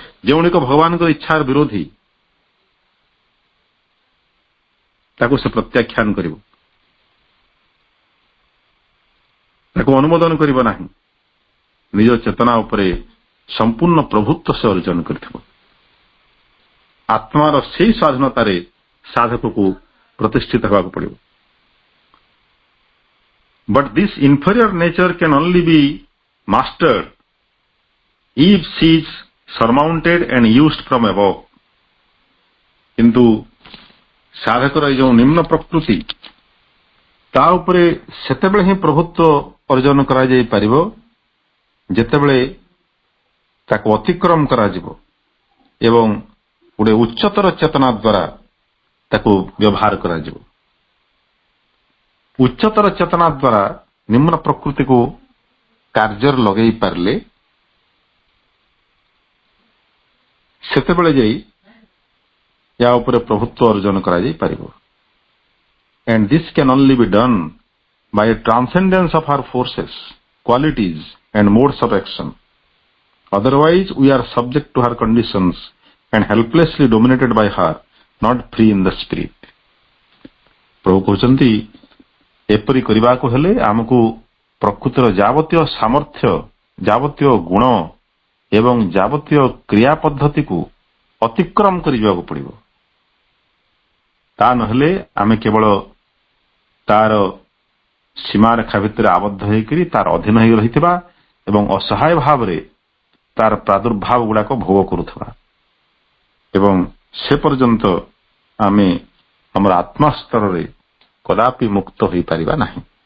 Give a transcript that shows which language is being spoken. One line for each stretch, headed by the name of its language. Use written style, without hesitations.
Odia: ଯେଉଁଗୁଡ଼ିକ ଭଗବାନଙ୍କର ଇଚ୍ଛାର ବିରୋଧୀ ତାକୁ ସେ ପ୍ରତ୍ୟାଖ୍ୟାନ କରିବ, ତାକୁ ଅନୁମୋଦନ କରିବ ନାହିଁ। ନିଜ ଚେତନା ଉପରେ ସମ୍ପୂର୍ଣ୍ଣ ପ୍ରଭୁତ୍ୱ ସେ ଅର୍ଜନ କରିଥିବ। ଆତ୍ମାର ସେହି ସ୍ୱାଧୀନତାରେ ସାଧକକୁ ପ୍ରତିଷ୍ଠିତ ହେବାକୁ ପଡ଼ିବ।
English: But this inferior nature can only be mastered if she is surmounted and used from above.
Odia: କିନ୍ତୁ ସାଧକର ଏ ଯେଉଁ ନିମ୍ନ ପ୍ରକୃତି, ତା ଉପରେ ସେତେବେଳେ ହିଁ ପ୍ରଭୁତ୍ୱ ଅର୍ଜନ କରାଯାଇପାରିବ ଯେତେବେଳେ ତାକୁ ଅତିକ୍ରମ କରାଯିବ ଏବଂ ଗୋଟେ ଉଚ୍ଚତର ଚେତନା ଦ୍ୱାରା ତାକୁ ବ୍ୟବହାର କରାଯିବ। ଉଚ୍ଚତର ଚେତନା ଦ୍ୱାରା ନିମ୍ନ ପ୍ରକୃତିକୁ କାର୍ଯ୍ୟରେ ଲଗେଇ ପାରିଲେ ସେତେବେଳେ ଯାଇ ୟା ଉପରେ ପ୍ରଭୁତ୍ୱ ଅର୍ଜନ କରାଯାଇ ପାରିବ।
English: And this can only be done by a transcendence of our forces, qualities and modes of action. Otherwise, we are subject to her conditions and helplessly dominated by her, not free in the spirit.
Odia: ପ୍ରଭୁ କହୁଛନ୍ତି ଏପରି କରିବାକୁ ହେଲେ ଆମକୁ ପ୍ରକୃତିର ଯାବତୀୟ ସାମର୍ଥ୍ୟ, ଯାବତୀୟ ଗୁଣ ଏବଂ ଯାବତୀୟ କ୍ରିୟା ପଦ୍ଧତିକୁ ଅତିକ୍ରମ କରିବାକୁ ପଡ଼ିବ। ତା ନହେଲେ ଆମେ କେବଳ ତାର ସୀମାରେଖା ଭିତରେ ଆବଦ୍ଧ ହୋଇକରି ତାର ଅଧୀନ ହୋଇ ରହିଥିବା ଏବଂ ଅସହାୟ ଭାବରେ ତାର ପ୍ରାଦୁର୍ଭାବ ଗୁଡାକ ଭୋଗ କରୁଥିବା ଏବଂ ସେ ପର୍ଯ୍ୟନ୍ତ ଆମେ ଆମର ଆତ୍ମା ସ୍ତରରେ କଦାପି ମୁକ୍ତ ହୋଇପାରିବା ନାହିଁ।